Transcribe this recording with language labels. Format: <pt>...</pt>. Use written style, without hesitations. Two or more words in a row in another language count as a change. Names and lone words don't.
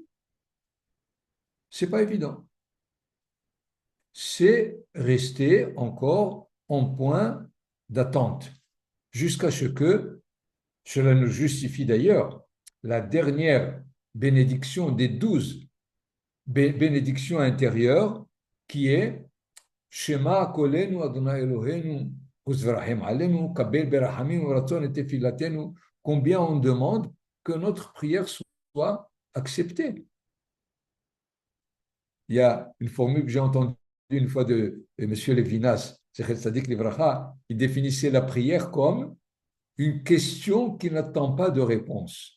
<fr>Ce n'est pas évident. C'est rester encore en point d'attente jusqu'à ce que, cela nous justifie d'ailleurs, la dernière bénédiction des 12 bénédictions intérieures qui est</fr> <he>שמע קולנו ה' אלהינו ורחם עלינו קבל ברחמים וברצון את תפלתנו.</he> <fr>Combien on demande que notre prière soit acceptée. Il y a une formule que j'ai entendue une fois de M. Levinas,</fr> <he>זכר צדיק לברכה,</he> <fr>il définissait la prière comme une question qui n'attend pas de réponse.</fr>